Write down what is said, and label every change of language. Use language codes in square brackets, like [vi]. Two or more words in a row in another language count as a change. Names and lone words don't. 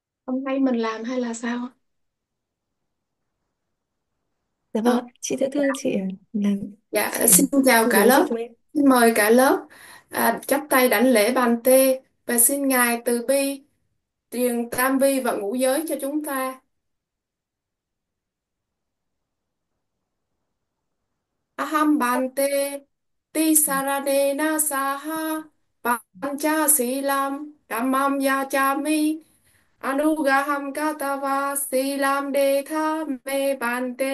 [vi] Hôm nay mình làm hay là sao? Dạ Ờ, vâng, chị sẽ thưa chị là dạ, chị xin chào tư cả vấn cho lớp. chúng em. Xin mời cả lớp chắp tay đảnh lễ bàn tê và xin Ngài từ bi truyền tam vi và ngũ giới cho chúng ta. [pi] Aham bante ti sarane na saha pancha silam dhammam yachami anugaham katava silam de tha me bante.